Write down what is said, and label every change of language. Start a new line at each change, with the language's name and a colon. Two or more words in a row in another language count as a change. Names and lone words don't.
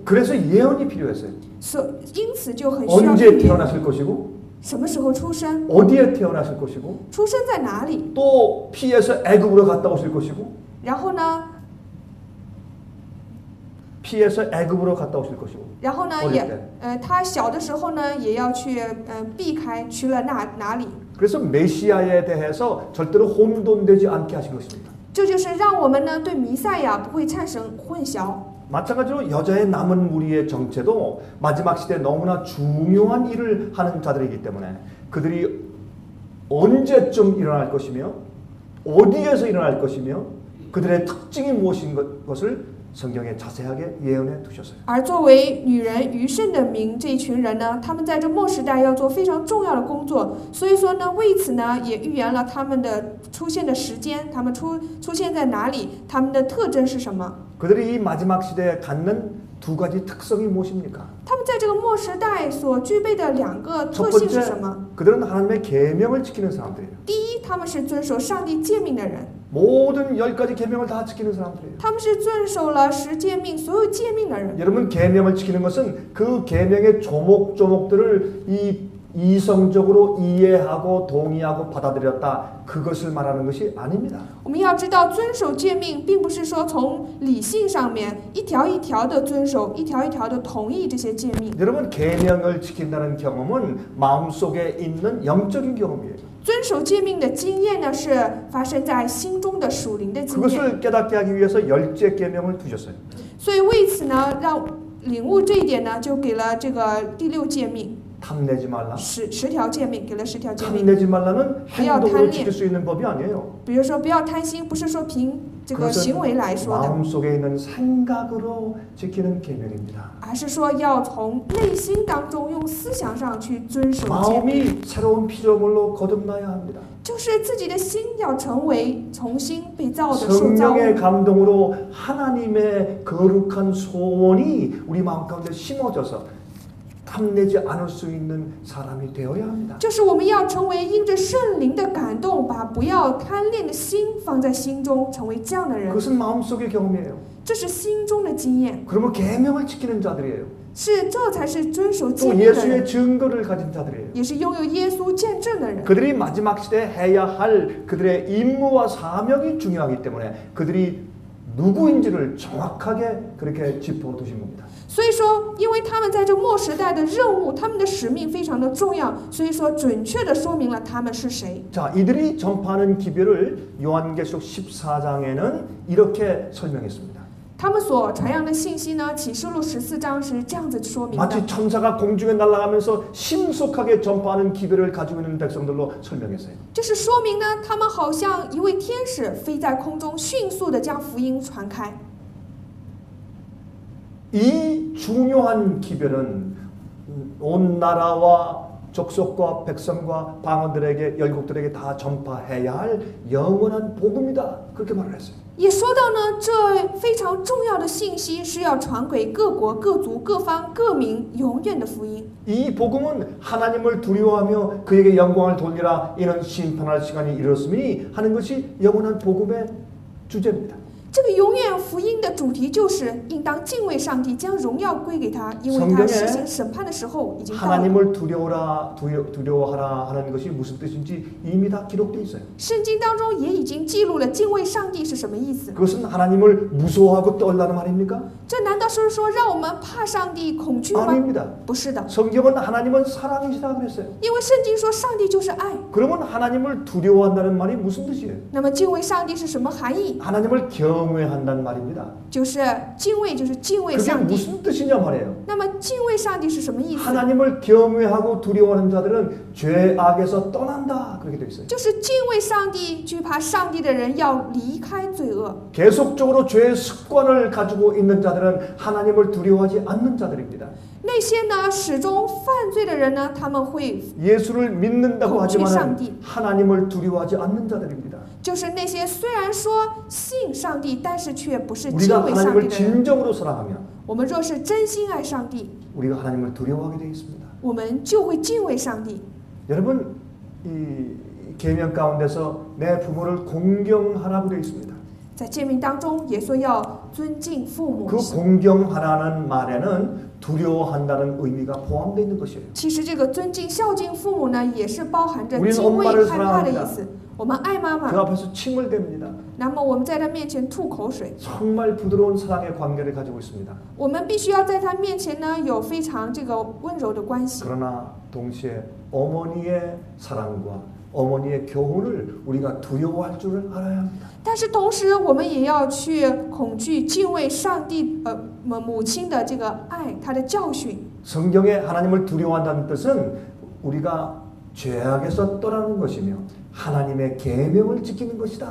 Korean: 그래서 예언이 필요했어요.
Chinese: 因此就很需要
Korean: 언제 태어났을 것이고
Chinese: 什么时候出生，
Korean: 어디에 태어났을 것이고
Chinese: 出生在哪里，
Korean: 또 피해서 애굽으로 갔다 오실 것이고
Chinese: 然后呢，
Korean: 피해서 애굽으로 갔다 오실 것이고
Chinese: 然后呢
Korean: 어릴
Chinese: 也
Korean: 때
Chinese: 他小的时候呢也要去避开去了哪里，
Korean: 그래서 메시아에 대해서 절대로 혼돈되지 않게 하신 것입니다.
Chinese: 这就是让我们呢对弥赛亚不会产生混淆。
Korean: 마찬가지로 여자의 남은 무리의 정체도 마지막 시대에 너무나 중요한 일을 하는 자들이기 때문에 그들이 언제쯤 일어날 것이며 어디에서 일어날 것이며 그들의 특징이 무엇인 것을 성경에 자세하게 예언해 두셨어요.
Chinese: 而作为女人余剩的民这一群人呢，他们在这末时代要做非常重要的工作，所以说呢，为此呢也预言了他们的出现的时间，他们出现在哪里，他们的特征是什么。
Korean: 그들이 이 마지막 시대에 갖는 두 가지 특성이 무엇입니까?
Chinese: 他们在这个末时代所具备的两个特性是什么？
Korean: 그들은 하나님의 계명을 지키는 사람들이에요.
Chinese: 第一，他们是遵守上帝诫命的人，
Korean: 모든 10가지 계명을 다 지키는 사람들이에요.
Chinese: 他们是遵守了10诫命所有诫命的人。
Korean: 여러분 계명을 지키는 것은 그 계명의 조목조목들을 이성적으로 이해하고 동의하고 받아들였다. 그것을 말하는 것이 아닙니다.
Chinese: 我们要知道，遵守诫命并不是说从理性上面一条一条的遵守，一条一条的同意这些诫命。
Korean: 여러분 계명을 지킨다는 경험은 마음속에 있는 영적인 경험이에요.
Chinese: 遵守诫命的经验呢，是发生在心中的属灵的经验。
Korean: 그것을 깨닫게 하기 위해서 10째 계명을 두셨어요.
Chinese: 所以为此呢，让领悟这一点呢，就给了这个第6诫命。
Korean: 탐내지 말라.
Chinese: 10 条诫命，给了10条诫命。
Korean: 탐내지 말라는 행동으로 지킬 수 있는 법이 아니에요.
Chinese: 比如说不要贪心，不是说凭这个行为来说的，
Korean: 마음속에 있는 생각으로 지키는 계명입니다.
Chinese: 而是说要从内心当中用思想上去遵守诫命。
Korean: 마음이 새로운 피조물로 거듭나야 합니다.
Chinese: 就是自己的心要成为重新被造的受造物。
Korean: 성령의 감동으로 하나님의 거룩한 소원이 우리 마음 가운데 심어져서 탐내지 않을 수 있는 사람이 되어야 합니다.
Chinese: 就是我们要成为因着圣灵的感动，把不要贪恋的心放在心中，成为这样的人。
Korean: 그것은 마음속의 경험이에요.
Chinese: 这是心中的经验，
Korean: 그러면 계명을 지키는 자들이에요.
Chinese: 这才是遵守
Korean: 또
Chinese: 诫命的
Korean: 예수의
Chinese: 人，
Korean: 증거를 가진 자들이에요.
Chinese: 也是拥有耶稣见证的人。
Korean: 그들이 마지막 시대에 해야 할 그들의 임무와 사명이 중요하기 때문에 그들이 누구인지를 정확하게 그렇게 짚어두신 겁니다.
Chinese: 所以说，因为他们在这末时代的任务，他们的使命非常的重要，所以说准确的说明了他们是谁。
Korean: 자, 이들이 전파하는 기별을 요한계시록 14장에는 이렇게 설명했습니다.
Chinese: 他们所传扬的信息呢，启示录14章是这样子说明的。
Korean: 마치 천사가 공중에 날아가면서 신속하게 전파하는 기별을 가지고 있는 백성들로 설명했어요.
Chinese: 这是说明呢，他们好像一位天使飞在空中，迅速的将福音传开。
Korean: 이 중요한 기별은 온 나라와 족속과 백성과 방언들에게 열국들에게 다 전파해야 할 영원한 복음이다. 그렇게 말을 했어요.
Chinese: 也说到呢，这非常重要的信息是要传给各国、各族、各方、各民永远的福音。
Korean: 이 복음은 하나님을 두려워하며 그에게 영광을 돌리라 이는 심판할 시간이 이르렀으니 하는 것이 영원한 복음의 주제입니다.
Chinese: 这个永远福音的主题就是应当敬畏上帝，将荣耀归给他，因为他实行审判的时候已经到了。
Korean: 하나님을 두려워하라 하는 것이 무슨 뜻인지 이미 다 기록되어 있어요.
Chinese: 圣经当中也已经记录了敬畏上帝是什么意思。
Korean: 그것은 하나님을 무서워하고 떨라는 말입니까?
Chinese: 这难道是说让我们怕上帝、恐惧吗？
Korean: 아닙니다.
Chinese: 不是的，
Korean: 성경은 하나님은 사랑이시다 그랬어요.
Chinese: 因为圣经说上帝就是爱。
Korean: 그러면 하나님을 두려워한다는 말이 무슨 뜻이에요?
Chinese: 那么敬畏上帝是什么含义？
Korean: 하나님을 경외한다는 말입니다.
Chinese: 就是敬畏，就是敬畏
Korean: 그게
Chinese: 上帝。
Korean: 무슨 뜻이냐 말이에요.
Chinese: 那么敬畏上帝是什么意思？
Korean: 하나님을 경외하고 두려워하는 자들은 죄악에서 떠난다 그렇게 되어 있어요.
Chinese: 就是敬畏上帝、惧怕上帝的人要离开罪恶。
Korean: 계속적으로 죄의 습관을 가지고 있는 자들은 하나님을 두려워하지 않는 자들입니다.
Chinese: 那些呢始终犯罪的人呢，他们会
Korean: 예수를 믿는다고 하지만 상디. 하나님을 두려워하지 않는 자들입니다.
Chinese: 就是那些虽然说信上帝，但是却不是
Korean: 우리가
Chinese: 敬畏上帝
Korean: 하나님을
Chinese: 的人。
Korean: 진정으로 사랑하면
Chinese: 我们若是真心爱上帝，
Korean: 우리가 하나님을 두려워하게 되어 있습니다.
Chinese: 我们就会敬畏上帝。
Korean: 여러분 이 계명 가운데서 내 부모를 공경하라고 되어 있습니다.
Chinese: 在诫命当中也说要尊敬父母。
Korean: 그 공경하라는 말에는 두려워한다는 의미가 포함되어 있는 것이에요.
Chinese: 其实这个尊敬孝敬父母呢，也是包含着
Korean: 우리는
Chinese: 敬畏
Korean: 엄마를
Chinese: 害怕的意
Korean: 사랑합니다.
Chinese: 思。我们爱妈
Korean: 그
Chinese: 妈，
Korean: 앞에서 침을 댑니다.
Chinese: 那么我们在她面前吐口水，
Korean: 정말 부드러운 사랑의 관계를 가지고 있습니다.
Chinese: 我们必须要在她面前呢有非常这个温柔的关系。
Korean: 그러나 동시에 어머니의 사랑과 어머니의 교훈을 우리가 두려워할 줄을 알아야 합니다.
Chinese: 但是同时，我们也要去恐惧、敬畏上帝母亲的这个爱，她的教训。
Korean: 성경에 하나님을 두려워한다는 뜻은 우리가 죄악에서 떠나는 것이며 하나님의 계명을 지키는 것이다.